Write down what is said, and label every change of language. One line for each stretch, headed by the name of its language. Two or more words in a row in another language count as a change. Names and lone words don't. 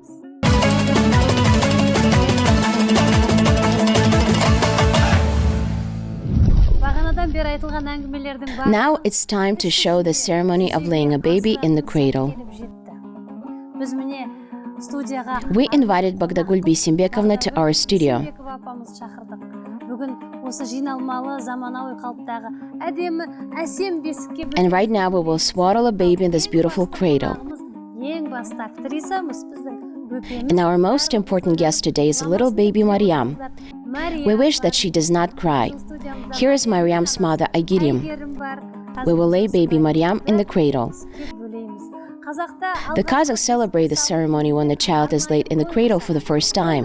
English: Now it's time to show the ceremony of laying a baby in the cradle. We invited Bagdagul Bisimbekovna to our studio.
Kazakh: бүгін осы жиналмалы заманауи қалыптағы әдемі әсем бесікке
English: And right now we will swaddle a baby in this beautiful cradle.
Kazakh: ең басты актрисамыз біздің бөпеміз.
English: And our most important guest today is little baby Maryam. We wish that she does not cry. Here is Maryam's mother, Aygirim. We will lay baby Maryam in the cradle. The Kazakhs celebrate the ceremony when the child is laid in the cradle for the first time.